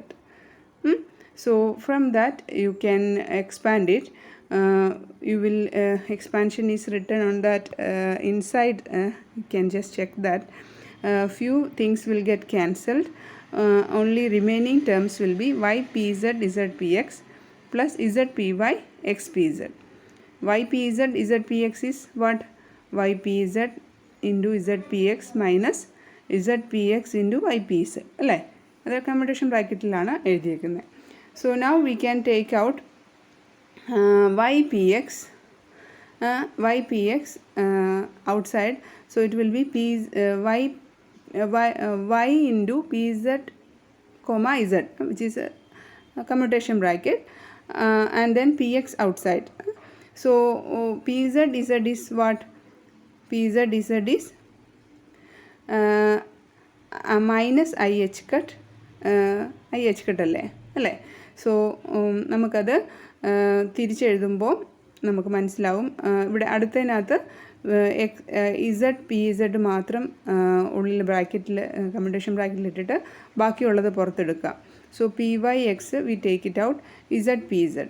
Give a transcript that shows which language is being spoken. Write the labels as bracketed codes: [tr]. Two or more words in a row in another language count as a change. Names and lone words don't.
[en] So from that you can expand it. You will expansion is written on that inside. You can just check that. Few things will get cancelled. Only remaining terms will be ypz zpx plus zpy xpz. Ypz zpx is what? Ypz into zpx minus zpx into ypz. [ml] അല്ലേ? അത് കമ്മ്യൂട്ടേഷൻ ബ്രാക്കറ്റിലാണ് എഴുതിയിരിക്കുന്നത്. [en] So now we can take out ypx outside. So it will be y into pz comma z, which is a commutation bracket, and then px outside. So pz is what? Pz is minus ih cut അല്ലേ. [ml] സോ നമുക്കത് തിരിച്ചെഴുതുമ്പോൾ നമുക്ക് മനസ്സിലാവും. ഇവിടെ അടുത്തതിനകത്ത് ഇസഡ് പി ഇസഡ് മാത്രം ഉള്ളിൽ ബ്രാക്കറ്റിൽ കമ്മ്യൂട്ടേഷൻ ബ്രാക്കറ്റിൽ ഇട്ടിട്ട് ബാക്കിയുള്ളത് പുറത്തെടുക്കുക. [en] So p y x we take it out z p z.